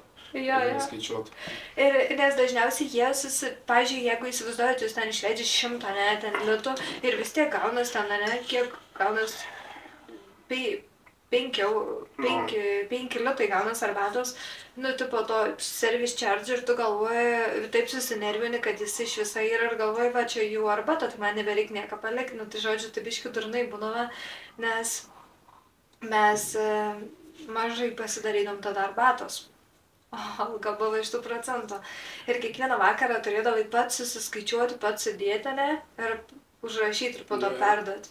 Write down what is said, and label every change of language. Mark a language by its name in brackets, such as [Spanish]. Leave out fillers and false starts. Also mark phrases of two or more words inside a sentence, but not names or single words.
[Lithuanian] Jo. Ir nes dažniausiai jie pavyzdžiui, jeigu įsivaizduojat, jūs ten išleidžiat 100, ne, ten litų, ir vis tiek gaunas ten, ne, kiek gaunas 5 litai gaunas arbatos, nu, tu po to [English] service charge [Lithuanian] ir tu galvoji, taip susinervini, kad jis iš visai yra ir galvoji, va, čia jų arbata, tai man nebereik nieko palikti, nu, tai žodžiu, tai biški durnai būdavo, nes mes mažai pasidarydom tada arbatos. O, alga buvo iš tų procentų. Ir kiekvieną vakarą turėdavai pats susiskaičiuoti, pats sudėti, ne, ir užrašyti ir po to perduoti.